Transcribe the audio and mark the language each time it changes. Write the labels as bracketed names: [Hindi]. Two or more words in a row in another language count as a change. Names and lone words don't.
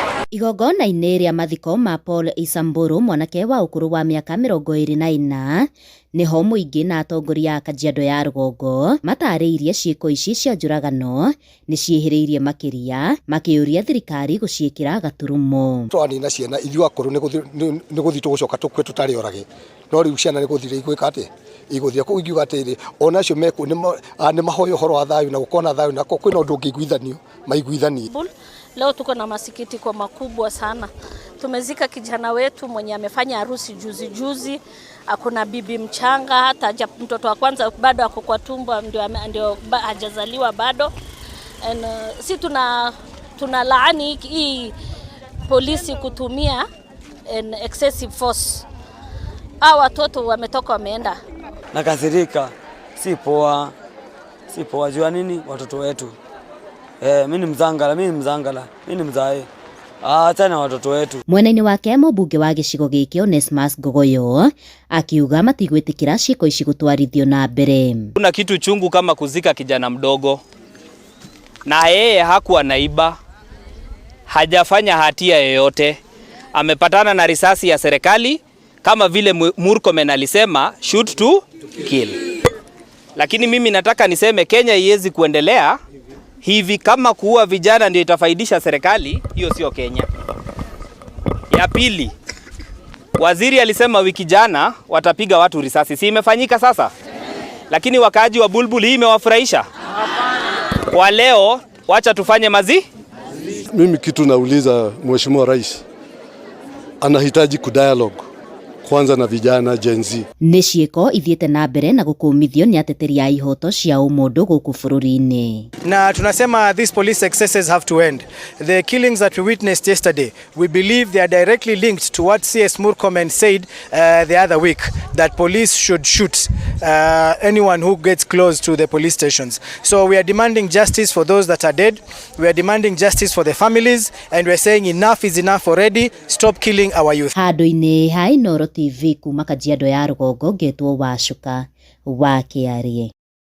[Kikuyu] Igongona-inĩ rĩa mathiko ma Paul Isamburu, mwanake wa ũkũrũ wa mĩaka 24, niho mũingĩ na atongoria a Kajiado ya rũgongo matarĩirie ciĩko ici cia njũragano nĩ ciĩhĩrĩirie makĩria, makĩũria thirikari gũciĩkĩra gaturumo. Twanina ciana ithuĩ akũrũ nĩ gũthiĩ tũgũcoka tũkue tũtarĩ orage, no rĩu ciana nĩ gũthire igwĩka atĩ igũthia kũu ingiuga atĩrĩ ona acio meku nĩ mahoya ũhoro wa thayũ na gũkona thayũ na kwĩna ũndũ ũngĩiguithanio maiguithanie. [Swahili] Leo tuko na masikitiko makubwa sana. Tumezika kijana wetu mwenye amefanya harusi juzi. Hakuna bibi mchanga, hata mtoto wa kwanza bado ako kwa tumbo, ndio hajazaliwa bado. And si tuna laani hii polisi kutumia [English] excessive force. [Swahili] Hawa watoto wametoka wameenda. Nakasirika, si poa jua nini watoto wetu. Mimi ni mzangala, mimi ni mzae. Tena watoto wetu. [Kikuyu] Mwena-inĩ wake mũmbunge wa gĩcigo gĩkĩ Onesmus Ngogoyo akiuga matigwĩtĩkĩra ciĩko ici gũtwarithio na mbere. [Swahili] Kuna kitu chungu kama kuzika kijana mdogo, na yeye hakuwa naiba, hajafanya hatia yoyote, amepatana na risasi ya serikali kama vile Murkomen alisema [English] shoot to kill. [Swahili] Lakini mimi nataka niseme Kenya iwezi kuendelea hivi kama kuua vijana ndio itafaidisha serikali, hiyo sio Kenya. Ya pili, waziri alisema wiki jana watapiga watu risasi. Si imefanyika sasa? Lakini wakaaji wa Bulbul hii imewafurahisha? Kwa leo wacha tufanye Mimi kitu nauliza Mheshimiwa Rais, anahitaji kudialogue kwanza na vijana Gen Z. [Kikuyu] Nĩ ciĩko ithiĩte na mbere na gũkũmithio nĩ ateteri a ihoto cia ũmũndũ gũkũ bũrũri-inĩ. [Swahili] Na tunasema [English] these police excesses have to end. The killings that we witnessed yesterday, we believe they are directly linked to what CS Murkomen said the other week, that police should shoot anyone who gets close to the police stations. So we are demanding justice for those that are dead. We are demanding justice for the families, and we are saying enough is enough already. Stop killing our youth. [Kikuyu] Handũ-inĩ ha Inooro TV kuma Kajiado ya rũgongo, ngetwo Wacuka wa Kĩarie.